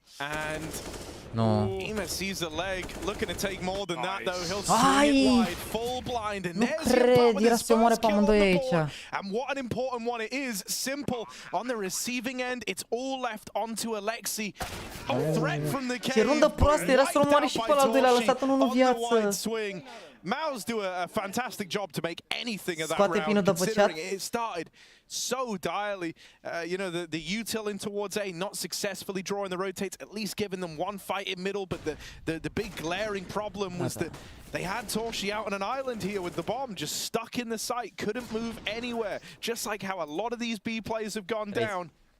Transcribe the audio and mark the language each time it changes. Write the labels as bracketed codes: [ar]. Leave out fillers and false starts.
[en] And Ima sees a leg, looking to take more than that though. He'll swing it wide, full blind, and there's Impa with his first kill on the board. And what an important one it is. Simple on the receiving end, it's all left onto Alexi. A threat from the cave. [ro] Ce rundă proastă, era să omoare și pe ăla al doilea, a lăsat unul în viață. [en] MOUZ do a fantastic job to make anything of that round, considering it started so direly. You know, the util in towards A, not successfully drawing the rotates, at least giving them one fight in middle, but the big glaring problem was that they had Torshi out on an island here with the bomb, just stuck in the site, couldn't move anywhere, just like how a lot of these B players have gone down.